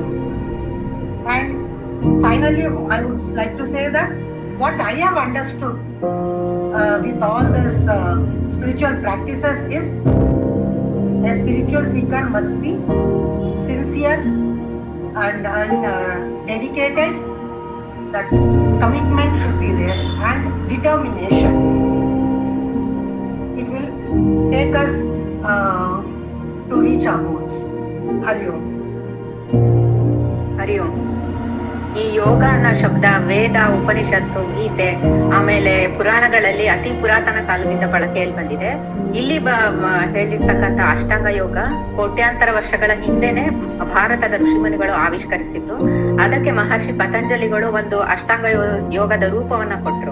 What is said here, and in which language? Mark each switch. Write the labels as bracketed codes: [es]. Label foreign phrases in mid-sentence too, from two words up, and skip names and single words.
[en] And finally, I would like to say that what I have understood with all these spiritual practices is a spiritual seeker must be sincere and dedicated. That commitment should be there and determination. It will take us to reach our goals. Hari Om. [kn] ಹರಿ ಓಂ. ಈ ಯೋಗ ಅನ್ನೋ ಶಬ್ದ ವೇದ, ಉಪನಿಷತ್ತು, ಗೀತೆ, ಆಮೇಲೆ ಪುರಾಣಗಳಲ್ಲಿ ಅತಿ ಪುರಾತನ ಕಾಲದಿಂದ ಬಳಕೆಯಲ್ಲಿ ಬಂದಿದೆ. ಇಲ್ಲಿ ಹೇಳಿರ್ತಕ್ಕಂಥ ಅಷ್ಟಾಂಗ ಯೋಗ ಕೋಟ್ಯಾಂತರ ವರ್ಷಗಳ ಹಿಂದೆನೆ ಭಾರತದ ಋಷಿಮುನಿಗಳು ಆವಿಷ್ಕರಿಸಿದ್ದು. ಅದಕ್ಕೆ ಮಹರ್ಷಿ ಪತಂಜಲಿಗಳು ಒಂದು ಅಷ್ಟಾಂಗ ಯೋಗದ ರೂಪವನ್ನ ಕೊಟ್ರು.